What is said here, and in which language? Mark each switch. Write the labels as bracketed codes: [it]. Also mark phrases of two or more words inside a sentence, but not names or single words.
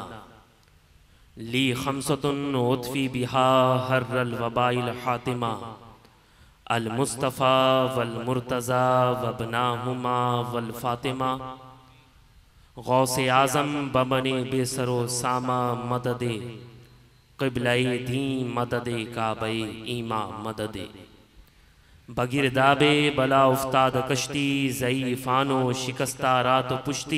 [ar] لي خمسة أطفي بها حر الوباء الحاطمة, المصطفى والمرتضى وابناهما والفاطمة. [fa] غوث اعظم به منِ بی‌سر و سامان مددی، قبلهٔ دین مددی کعبهٔ ایمان مددی. به گرداب بلا افتاد کشتی، ضعیفان و شکسته را تو پشتی.